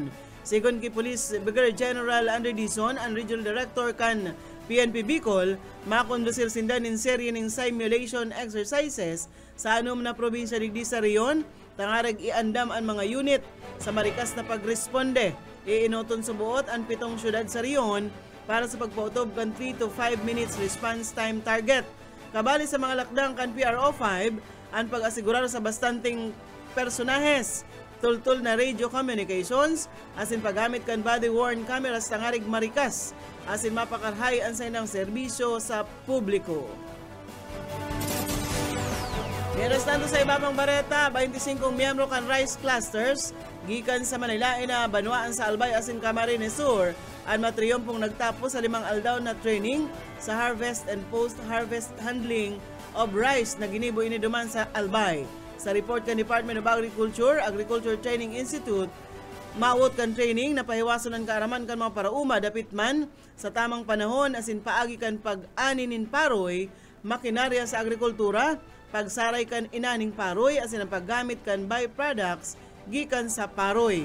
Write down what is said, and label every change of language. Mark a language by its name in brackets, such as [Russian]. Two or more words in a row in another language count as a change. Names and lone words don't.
[Bikol] Sigon kay Police Brigadier General Andre Dizon, ang Regional Director kan PNP Bicol, makondusir sindan in serye ng [English] simulation exercises [Bikol] sa anom na probinsya digdi sa riyon, tangarag iandam ang mga unit sa marikas na pagresponde. Iinoton sa buot ang 7 syudad sa riyon para sa pagpautob kan [English] 3 to 5 minutes response time target. [Bikol] Kabali sa mga lakdang kan PRO5, ang pag-asigurar sa bastanting personahes, tultul na [English] radio communications, [Bikol] asin paggamit kan [English] body-worn cameras [Bikol] tangarig marikas, asin mapakarhay ang sa inang serbisyo sa publiko. Meron tanto sa ibabang bareta, 25 miyembro kan rice clusters, gikan sa Manilain na banwaan sa Albay asin Camarines Sur, ang matriyompong nagtapos sa 5 aldaw na training sa [English] harvest and post-harvest handling of rice [Bikol] na ginibo iniduman sa Albay. Sa report kan Department of Agriculture, Agriculture Training Institute, maawot kan training na pahiwason ang kaaraman kan mga parauma dapit man sa tamang panahon asin paagi kan pag-aninin paroy, makinarya sa agrikultura, pagsaray kan inaning paroy asin ang paggamit kan byproducts gikan sa paroy.